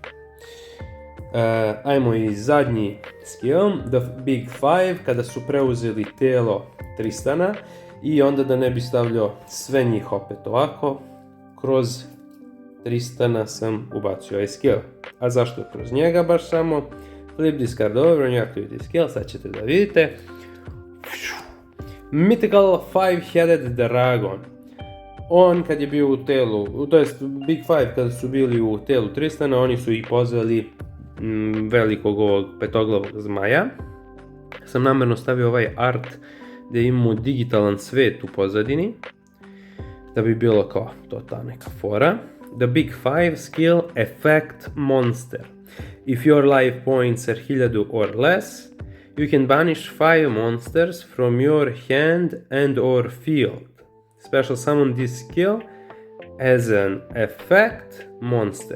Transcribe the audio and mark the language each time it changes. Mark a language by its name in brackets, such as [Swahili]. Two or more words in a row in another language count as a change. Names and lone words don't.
[Serbian] Ajmo i zadnji skill, The Big Five, kada su preuzeli telo Tristana i onda da ne bi stavljao sve njih opet ovako, kroz Tristana sam ubacio ovaj skill. A zašto kroz njega baš samo? [English] Flip this card over and you activate skill, [Serbian] sad ćete da vidite. Mythical Five-Headed Dragon. On kad je bio u telu, to jest Big Five kada su bili u telu Tristana, oni su i pozvali velikog ovog petoglavog zmaja. Sam namjerno stavio ovaj art gdje imamo digitalan svet u pozadini, da bi bilo kao to ta neka fora. [English] The Big Five skill Effect Monster. If your life points are 1000 or less, you can banish 5 monsters from your hand and or field. Special summon this skill as an effect monster.